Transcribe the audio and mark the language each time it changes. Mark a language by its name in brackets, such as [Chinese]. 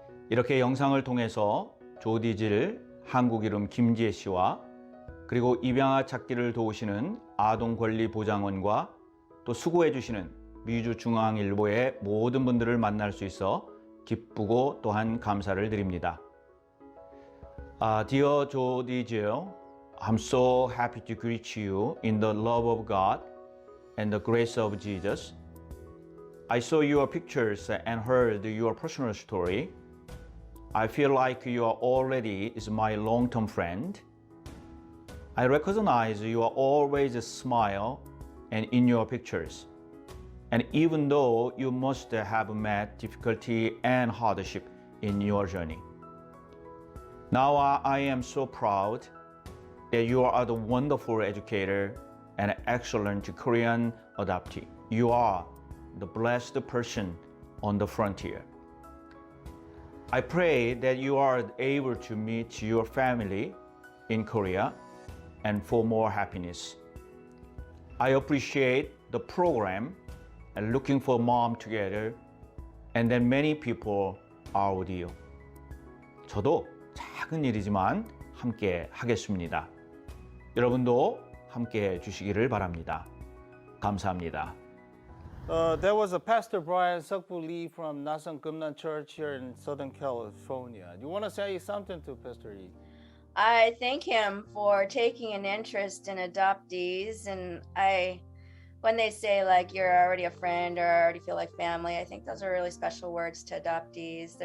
[Korean] 이렇게 영상을 통해서 조디질 한국 이름 김지애 씨와 그리고 입양아 찾기를 도우시는 아동권리보장원과 또 수고해 주시는 미주중앙일보의 모든 분들을 만날 수 있어 기쁘고 또한 감사를 드립니다. [English] Dear Jody Jill, I'm so happy to greet you in the love of God and the grace of Jesus. I saw your pictures and heard your personal story. I feel like you are already is my long-term friend. I recognize you are always smile and in your pictures. And even though you must have met difficulty and hardship in your journey. Now I am so proud that you are the wonderful educator and excellent Korean adoptee. You are the blessed person on the frontier. I pray that you are able to meet your family in Korea and for more happiness. I appreciate the program and looking for mom together and then many people are with you. [Korean] 저도 작은 일이지만 함께 하겠습니다. 여러분도 함께 해 주시기를 바랍니다. 감사합니다. [English] There was a Pastor Brian Seokbu Lee from Nasong Gumnan Church here in Southern California. You want to say something to Pastor Lee? I thank him for taking an interest in adoptees, and when they say like you're already a friend or I already feel like family, I think those are really special words to adoptees.